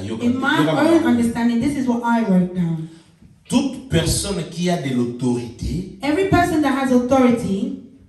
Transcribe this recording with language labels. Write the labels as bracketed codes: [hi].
[en] In my own understanding, this is what I wrote down. [fr] Toute personne qui a de l'autorité, [en] Every person that has authority,